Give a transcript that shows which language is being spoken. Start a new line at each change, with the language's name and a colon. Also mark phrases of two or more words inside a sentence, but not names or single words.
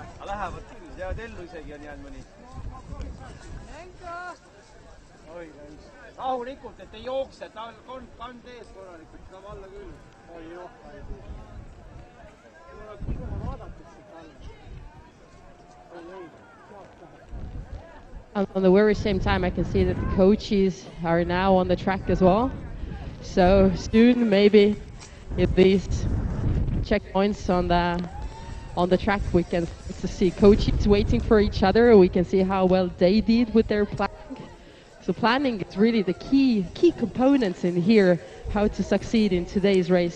Estonian: Lähevad küll, jäävad ellu isegi on jäänud mõni. Oi, rahulikult, et ei jookse, ta on kand ees korralikult, saab alla küll. Oi, joh, ei tuu. Tuleb kohe vaadatud siit alla. Oi, ei.
English: On the very same time, I can see that the coaches are now on the track as well. So soon, maybe, if these checkpoints on the track, we can see coaches waiting for each other. We can see how well they did with their planning. So planning is really the key components in here, how to succeed in today's race.